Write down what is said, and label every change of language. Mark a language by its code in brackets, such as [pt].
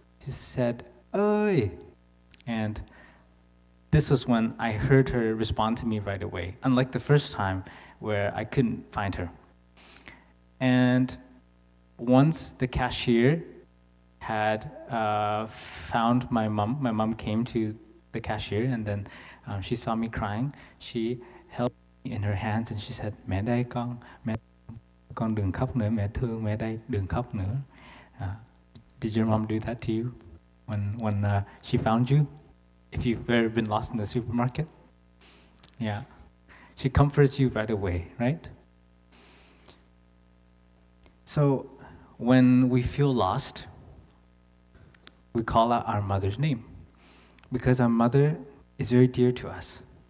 [en] She said, "Ơi." And this was when I heard her respond to me right away, unlike the first time where I couldn't find her. And once the cashier had found my mom came to the cashier, and then she saw me crying. She held me in her hands and she said, [vi] "Mẹ đây con đừng khóc nữa, mẹ thương mẹ đây, đừng khóc nữa." [en] Did your mom do that to you when she found you? If you've ever been lost in the supermarket? Yeah. She comforts you right away, right? So when we feel lost, we call out our mother's name, because our mother is very dear to us.